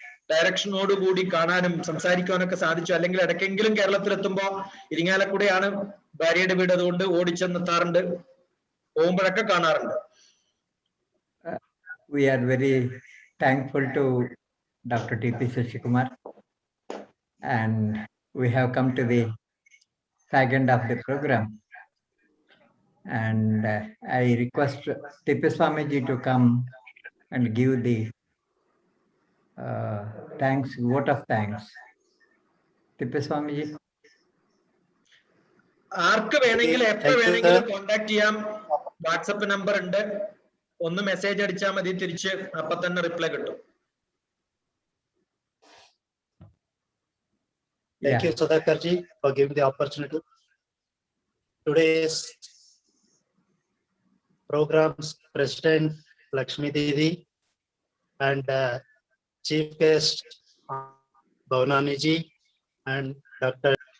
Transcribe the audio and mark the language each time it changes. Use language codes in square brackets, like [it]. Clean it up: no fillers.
[ml] ഡയറക്ഷനോട് കൂടി കാണാനും സംസാരിക്കാനൊക്കെ സാധിച്ചു. അല്ലെങ്കിൽ ഇടയ്ക്കെങ്കിലും കേരളത്തിലെത്തുമ്പോ ഇരിങ്ങാലക്കുടയാണ് ഭാര്യയുടെ വീട്, അതുകൊണ്ട് ഓടിച്ചെന്നെത്താറുണ്ട്. പോകുമ്പോഴൊക്കെ കാണാറുണ്ട്. [en] We are very thankful to Dr. T.P. Sashikumar, and we have come to the second of the program, and I request T.P. Swamiji to come and give the thanks, vote of thanks. T.P. Swamiji. [ml] ആർക്ക് വേണമെങ്കിലും എപ്പോ വേണമെങ്കിലും contact ചെയ്യാം. WhatsApp number ഉണ്ട്. ഒന്ന് message അടിച്ചാൽ മതി, തിരിച്ച് അപ്പൊ തന്നെ റിപ്ലൈ കിട്ടും. [en] Thank you, Sudhakarji, for giving the opportunity. Today's program's President Lakshmi Didi and Chief Guest Bhavnani ji and Dr.